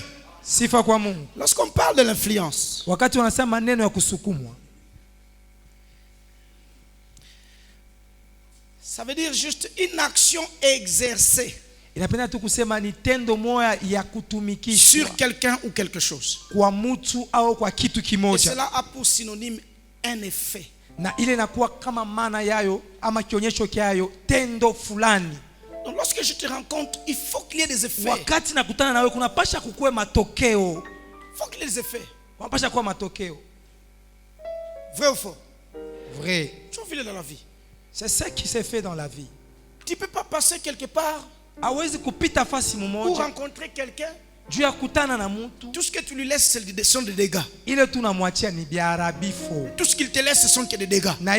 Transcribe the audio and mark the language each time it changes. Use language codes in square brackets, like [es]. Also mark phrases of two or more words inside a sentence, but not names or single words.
[fr] Lorsqu'on parle de l'influence, ça veut dire juste une action exercée sur quelqu'un ou quelque chose. Et cela a pour synonyme un effet. [sw] Na ile inakuwa kama maana yayo ama kionyesho kyayo tendo fulani. [fr] Donc lorsque je te rencontre, il faut qu'il y ait des effets. [sw] Wakati nakutana nawe kunapasha kukuwe matokeo. [fr] Il faut qu'il y ait des effets. [sw] Kunapasha kuwa matokeo. [fr] Vrai ou faux? Vrai. Tu vois dans la vie. C'est ce qui s'est fait dans la vie. Tu ne peux pas passer quelque part pour rencontrer quelqu'un. Tout ce que tu lui laisses, ce sont des dégâts. Tout ce qu'il te laisse, ce sont que des dégâts.